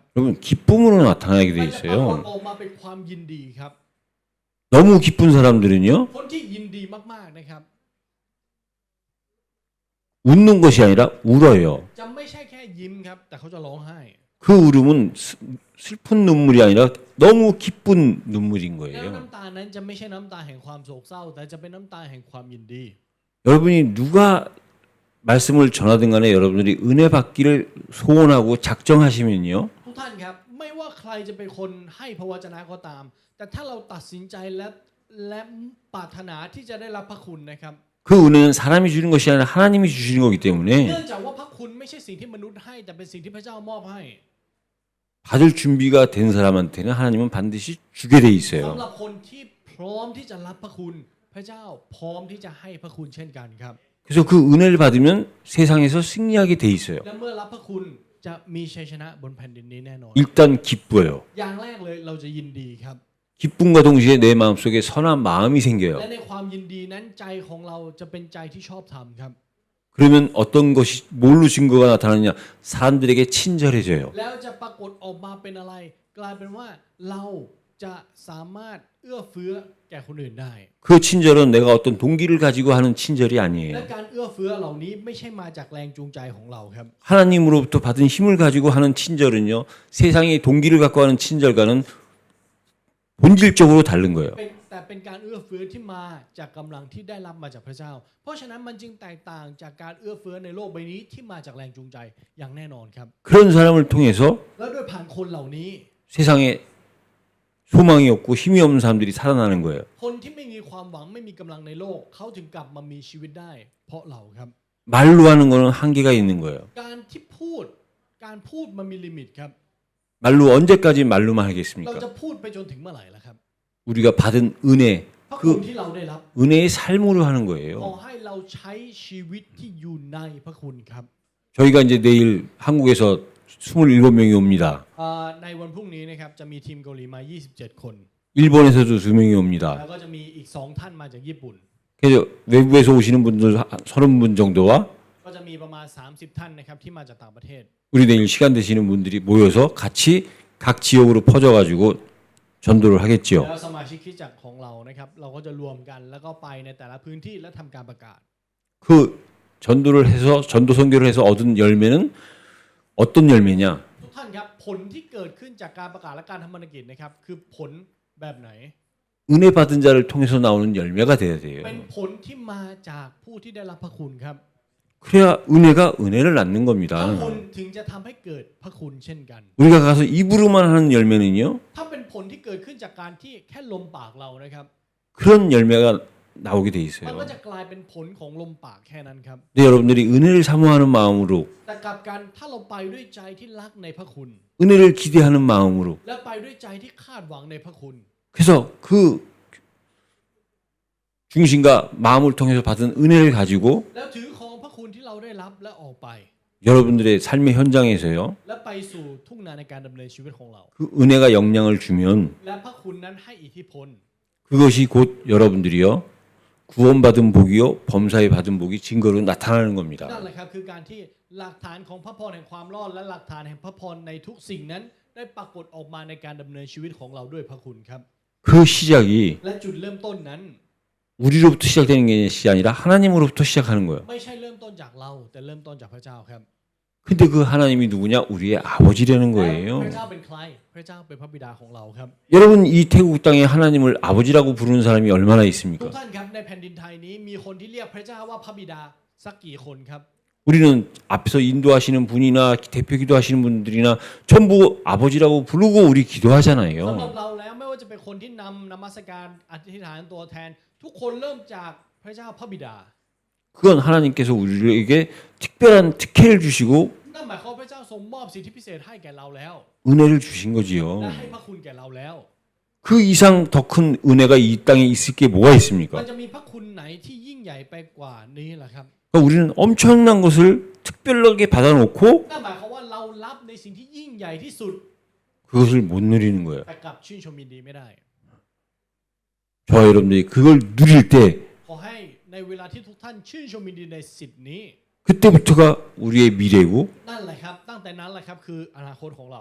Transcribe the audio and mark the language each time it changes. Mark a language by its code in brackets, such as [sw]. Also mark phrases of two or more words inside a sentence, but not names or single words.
[ko] 여러분 기쁨으로 나타나게 돼 [th] มันจะปรากฏ [ko] 있어요. [th] ออกมาเป็นความยินดีครับ [ko] 너무 기쁜 사람들은요 [th] คนที่ยินดีมากๆนะครับ [ko] 웃는 것이 아니라 울어요. [th] จะไม่ใช่แค่ยิ้มครับแต่เขาจะร้องไห้ [ko] 그 울음은 슬픈 눈물이 아니라 너무 기쁜 눈물인 [th] แล้ว [ko] 거예요. [th] น้ำตานั้นจะไม่ใช่น้ำตาแห่งความโศกเศร้า แต่จะเป็นน้ำตาแห่งความยินดี [ko] 여러분이 누가 말씀을 전하든 간에 여러분들이 은혜 받기를 소원하고 작정하시면요. [th] ทุกท่านครับไม่ว่าใครจะเป็นคนให้พระวจนะก็ตาม แต่ถ้าเราตัดสินใจและปรารถนาที่จะได้รับพระคุณนะครับ [ko] 그 은혜는 사람이 주는 것이 아니라 하나님이 주시는 거기 [th] เนื่ [ko] 때문에 [th] องจากว่าพระคุณไม่ใช่สิ่งที่มนุษย์ให้แต่เป็นสิ่งที่พระเจ้ามอบให้ [ko] 받을 준비가 된 사람한테는 하나님은 반드시 주게 돼 [th] สำ [ko] 있어요. [th] หรับคนที่พร้อมที่จะรับพระคุณ พระเจ้าพร้อมที่จะให้พระคุณเช่นกันครับ [ko] 그래서 그 은혜를 받으면 세상에서 승리하게 돼 있어요. [th] และเมื่อรับพระคุณจะมีชัยชนะบนแผ่นดินนี้แน่นอน [ko] 일단 기뻐요. [th] อย่างแรกเลยเราจะยินดีครับ [ko] 기쁨과 동시에 내 마음속에 선한 마음이 생겨요. [th] และในความยินดีนั้นใจของเราจะเป็นใจที่ชอบธรรมครับ [ko] 그러면 어떤 것이 뭘로 증거가 나타나느냐? 사람들에게 친절해져요. [th] แล้วจะปรากฏออกมาเป็นอะไร กลายเป็นว่าเราจะสามารถเอื้อเฟื้อแก่คนอื่นได้ [ko] 그 친절은 내가 어떤 동기를 가지고 하는 친절이 [th] และ [ko] 아니에요. [th] การเอื้อเฟื้อเหล่านี้ไม่ใช่มาจากแรงจูงใจของเราครับ [ko] 하나님으로부터 받은 힘을 가지고 하는 친절은요. 세상의 동기를 갖고 하는 친절과는 본질적으로 다른 거예요. [th] แต่เป็นการเอื้อเฟื้อที่มาจากกำลังที่ได้รับมาจากพระเจ้า เพราะฉะนั้นมันจึงแตกต่างจากการเอื้อเฟื้อในโลกใบนี้ที่มาจากแรงจูงใจอย่างแน่นอนครับ [ko] 그런 사람을 통해서 [th] แล้วด้วยผ่านคนเหล่านี้ [ko] 세상에 소망이 없고 힘이 없는 사람들이 살아나는 거예요. [th] คนที่ไม่มีความหวังไม่มีกำลังในโลกเขาถึงกลับมามีชีวิตได้ เพราะเราครับ [ko] 말로 하는 거는 한계가 있는 거예요. [th] การที่การพูดมันมีลิมิตครับ [ko] 말로 언제까지 말로만 [th] เรา [ko] 하겠습니까? [th] จะพูดไปจนถึงเมื่อไหร่ล่ะครับ [ko] 우리가 받은 은혜, [th] พระคุณ [ko] 그 [th] ที่เราได้รับ [ko] 은혜의 삶으로 하는 [th] ขอ [ko] 거예요. [th] ให้เราใช้ชีวิตที่อยู่ในพระคุณครับ [ko] 저희가 이제 내일 한국에서 27명이 옵니다. [th] ในวันพรุ่งนี้นะครับจะมีทีมเกาหลีมา 27 คน [ko] 일본에서도 2명이 옵니다. [th] แล้วก็จะมีอีก 2 ท่านมาจากญี่ปุ่น [ko] 그래서 외국에서 오시는 분들 30분 정도와 [th] ก็จะมีประมาณ 30 ท่านนะครับที่มาจากต่างประเทศ [ko] 우리 내일 시간 되시는 분들이 모여서 같이 각 지역으로 퍼져가지고 전도를 [th] แล้ [ko] 하겠지요. [th] วสมาชิกคริสตจักรของเรานะครับเราก็จะรวมกันแล้วก็ไปในแต่ละพื้นที่และทำการประกาศ [ko] 그 전도를 해서 전도 선교를 해서 얻은 열매는 어떤 열매냐? [th] ทุกท่านครับผลที่เกิดขึ้นจากการประกาศและการทำธุรกิจนะครับคือผลแบบไหน [ko] 은혜 받은 자를 통해서 나오는 열매가 돼야 돼요. [th] เป็นผลที่มาจากผู้ที่ได้รับพระคุณครับ [ko] 그래야 은혜가 은혜를 낳는 [th] พระ [ko] 겁니다. [th] คุณถึงจะทำให้เกิดพระคุณเช่นกัน [ko] 우리가 가서 입으로만 하는 열매는요. [th] ถ้าเป็นผลที่เกิดขึ้นจากการที่แค่ลมปากเรานะครับ [ko] 그런 열매가 나오게 돼 [th] มัน [ko] 있어요. [th] ก็จะกลายเป็นผลของลมปากแค่นั้นครับ [ko] 근데 여러분들이 은혜를 사모하는 마음으로 [th] แต่กลับกันถ้าเราไปด้วยใจที่รักในพระคุณ [ko] 은혜를 기대하는 마음으로 [th] และไปด้วยใจที่คาดหวังในพระคุณ [ko] 그래서 그 중심과 마음을 통해서 받은 은혜를 가지고 [th] แล้วถือของพระคุณที่เราได้รับและออกไป [ko] 여러분들의 삶의 현장에서요. [th] และไปสู่ทุ่งนาในการดำเนินชีวิตของเรา [ko] 그 은혜가 영향을 주면 [th] และพระคุณนั้นให้อิทธิพล [ko] 그것이 곧 여러분들이요. 구원받은 복이요. 범사에 받은 복이 증거로 나타나는 [th] นั่น [ko] 겁니다. [th] แหละครับคือการที่หลักฐานของพระพรแห่งความรอดและหลักฐานแห่งพระพรในทุกสิ่งนั้นได้ปรากฏออกมาในการดำเนินชีวิตของเราด้วยพระคุณครับ [ko] 그 시작이 [th] และจุดเริ่มต้นนั้น [ko] 우리로부터 시작되는 것이 아니라 하나님으로부터 시작하는 거예요. [th] ไม่ใช่เริ่มต้นจากเราแต่เริ่มต้นจากพระเจ้าครับ [ko] 근데 그 하나님이 누구냐? 우리의 아버지라는 [th] พ [ko] 거예요. [th] ระเจ้าเป็นใครพระเจ้าเป็นพระบิดาของเราครับ [ko] 여러분 이 태국 땅에 하나님을 아버지라고 부르는 사람이 얼마나 [th] ทุก [ko] 있습니까? [th] ท่านครับในแผ่นดินไทยนี้มีคนที่เรียกพระเจ้าว่าพระบิดาสักกี่คนครับ [ko] 우리는 앞에서 인도하시는 분이나 대표 기도하시는 분들이나 전부 아버지라고 부르고 우리 [th] สำหรับ [ko] 기도하잖아요. [th] เราแล้วไม่ว่าจะเป็นคนที่นำนมัสการอธิษฐานตัวแทน ทุกคนเริ่มจากพระเจ้าพระบิดา [ko] 그건 하나님께서 우리에게 특별한 특혜를 주시고 [th] นั่นหมายความว่าพระเจ้าทรงมอบสิทธิพิเศษให้แก่เราแล้ว [ko] 은혜를 주신 [th] และ [ko] 거지요. [th] ให้พระคุณแก่เราแล้ว [ko] 그 이상 더 큰 은혜가 이 땅에 있을 게 뭐가 [th] มัน [ko] 있습니까? [th] จะมีพระคุณไหนที่ยิ่งใหญ่ไปกว่านี้ล่ะครับ [ko] 그러니까 우리는 엄청난 것을 특별하게 받아놓고 [th] นั่นหมายความว่าเรารับในสิ่งที่ยิ่งใหญ่ที่สุด [ko] 그것을 못 누리는 거예요. [th] แต่กลับชื่นชมยินดีไม่ได้ [ko] 저와 여러분들이 그걸 누릴 때 [th] ขอให้ในเวลาที่ทุกท่านชื่นชมยินดีในสิทธินี้ [ko] 그때부터가 우리의 미래고 [th] นั่นแหละครับตั้งแต่นั้นแหละครับคืออนาคตของเรา